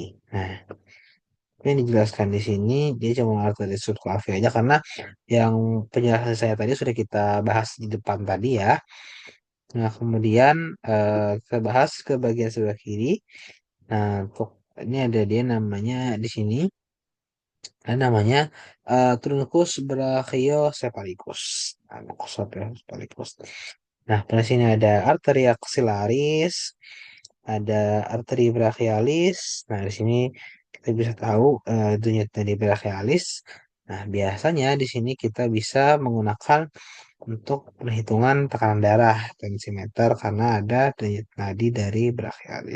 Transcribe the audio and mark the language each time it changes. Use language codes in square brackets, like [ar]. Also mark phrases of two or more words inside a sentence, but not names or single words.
[id] Nah, yang dijelaskan di sini dia cuma arteri subclavia aja karena yang penjelasan saya tadi sudah kita bahas di depan tadi ya. Nah, kemudian kita bahas ke bagian sebelah kiri. Nah, untuk ini ada dia namanya di sini ada namanya [la] truncus brachiocephalicus. Truncus brachiocephalicus. [id] Nah, pada sini ada [la] arteria axillaris, [id] ada arteri brachialis. Nah, di sini kita bisa tahu denyut nadi brachialis. Nah, biasanya di sini kita bisa menggunakan untuk perhitungan tekanan darah tensimeter karena ada denyut nadi dari brachialis.